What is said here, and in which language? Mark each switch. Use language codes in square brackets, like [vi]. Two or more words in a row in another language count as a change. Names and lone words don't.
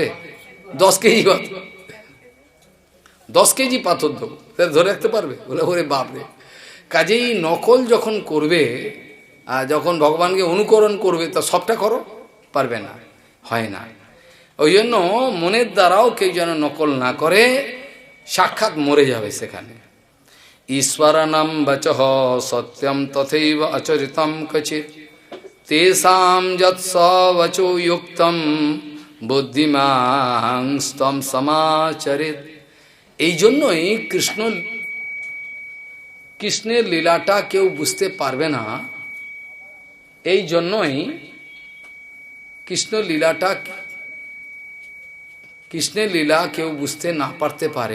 [bn] 10 কেজি পাথর, 10 কেজি পাথর দেবো, ধরে রাখতে পারবে? বলে ওরে বাপরে। কাজেই নকল যখন করবে, যখন ভগবানকে অনুকরণ করবে, তা সবটা করো, পারবে না, হয় না। ওই জন্য মনের দ্বারাও কেউ যেন নকল না করে, সাক্ষাৎ মরে যাবে সেখানে। [sa] ঈশ্বরানাম বচঃ সত্যম তথৈব অচরিতম কচিৎ তেষাম যৎ সবচো যুক্তম বুদ্ধিমাং স্তম সমাচরিত। [bn] এই জন্যই কৃষ্ণের লীলাটা কেউ বুঝতে পারবে না। এই জন্যই কৃষ্ণের লীলা কেউ বুঝতে না পারতে পারে।